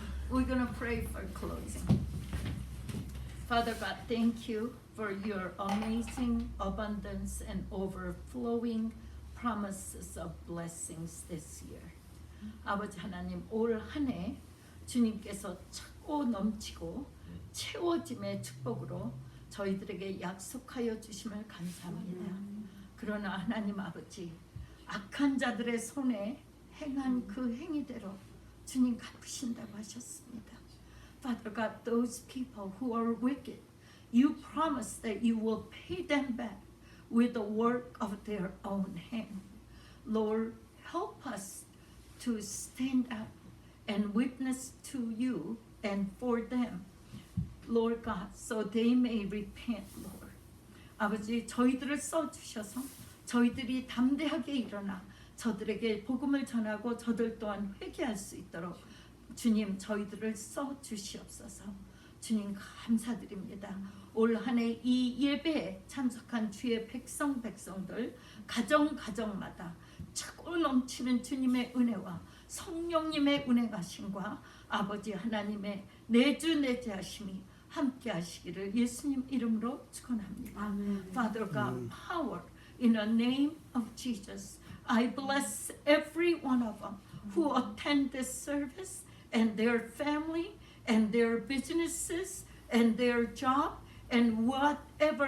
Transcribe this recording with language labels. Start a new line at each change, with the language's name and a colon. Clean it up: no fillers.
English: We're going to pray for closing. Father God, thank you for your amazing abundance and overflowing promises of blessings this year.
Korean: 아버지 하나님, 올 한 해 주님께서 차고 넘치고 채워짐의 축복으로 저희들에게 약속하여 주심을 감사합니다. 그러나 하나님 아버지, 악한 자들의 손에 행한 그 행위대로 주님 갚으신다고 하셨습니다.
English: Father God, those people who are wicked, you promise that you will pay them back with the work of their own hand. Lord, help us to stand up and witness to you and for them, Lord God, so they may repent, Lord.
Korean: 아버지, 저희들을 써주셔서 저희들이 담대하게 일어나 저들에게 복음을 전하고 저들 또한 회개할 수 있도록 주님 저희들을 써주시옵소서. 주님 감사드립니다. 올 한 해 이 예배에 참석한 주의 백성들 가정마다 차고 넘치는 주님의 은혜와 성령님의 운행하심과 아버지 하나님의 내주내제하심이 함께 하시기를 예수님 이름으로 축원합니다.
English: Amen. Father God, power in the name of Jesus. I bless every one of them who attend this service and their family and their businesses and their job and whatever